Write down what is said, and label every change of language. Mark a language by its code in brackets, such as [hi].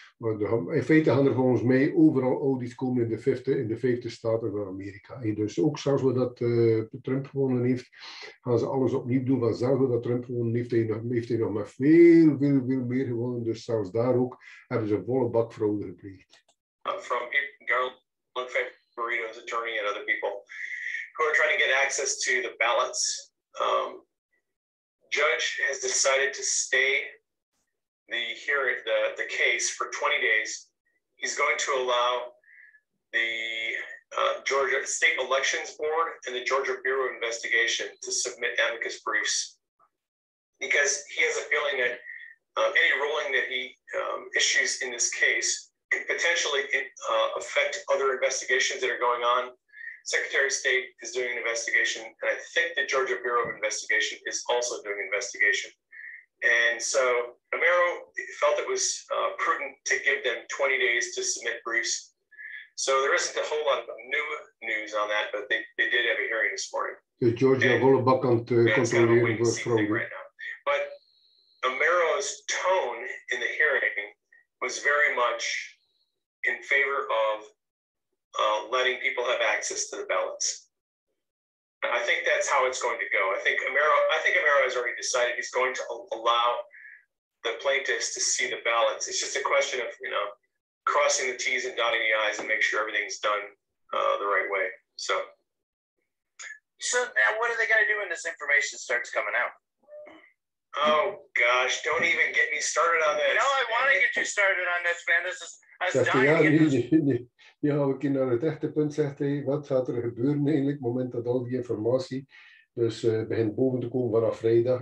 [nl] Maar in feite gaan er volgens mij overal audits komen in de 50 staten van Amerika. Dus ook zelfs wat dat Trump gewonnen heeft, gaan ze alles opnieuw doen. Van zelfs wat Trump gewonnen heeft, heeft hij nog maar veel meer gewonnen. Dus zelfs daar ook hebben ze volle bak fraude gepleegd. [en] From Garland Burrito's attorney and other people who are trying to get access to the ballots. Judge has decided to stay the case for 20 days. He's going to allow the Georgia State Elections Board and the Georgia Bureau of Investigation to submit amicus briefs, because he has a feeling that any ruling that he issues in this case could potentially affect other investigations that are going on. Secretary of State is doing an investigation, and I think the Georgia Bureau of Investigation is also doing an investigation. And so Amero felt it was prudent to give them 20 days to submit briefs. So there isn't a whole lot of new news on that, but they did have a hearing this morning. [nl] Dus Georgia volle bak aan het controleren voor fraude. [en] Right now. But Amero's tone in the hearing was very much in favor of letting people have access to the ballots. I think that's how it's going to go. I think Amero has already decided he's going to allow the plaintiffs to see the ballots. It's just a question of, crossing the T's and dotting the I's and make sure everything's done the right way. So now what are they going to do when this information starts coming out? Oh gosh, don't even get me started on this. No, I want to get you started on this, man. I was dying to get this. [nl] Nu gaan we naar het echte punt, zegt hij. Wat gaat er gebeuren eigenlijk op het moment dat al die informatie begint boven te komen vanaf vrijdag?